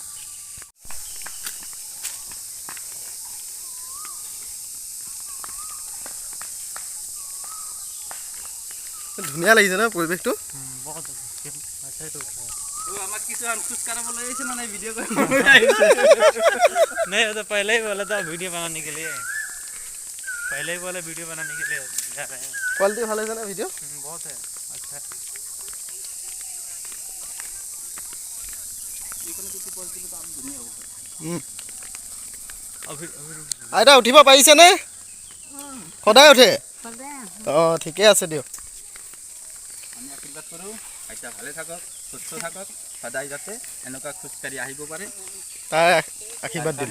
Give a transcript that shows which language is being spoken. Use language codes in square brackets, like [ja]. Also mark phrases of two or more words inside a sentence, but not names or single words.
[as] ধুনীয়া লাগিছে ন পৰিৱেশটো আমাক কিছুমান খোজ কাঢ়াবলৈ আহিছে না ভিডিঅ' কৰিব [hi] नहीं वो तो पहले ही बोला था वीडियो बनाने के लिए पहले ही बोले वीडियो बनाने के लिए जा रहे हैं [as] क्वालिटी ভালো আছে না ভিডিও [hi] बहुत है अच्छा अभी [as] আইতা উঠিব পাৰিছে নে সদায় উঠে অঁ ঠিকে আছে দিয়ক আমি আশীৰ্বাদ কৰোঁ আইতা ভালে থাকক সুস্থ থাকক সদায় যাতে এনেকুৱা খোজকাঢ়ি আহিব পাৰে তাৰ আশীৰ্বাদ দিম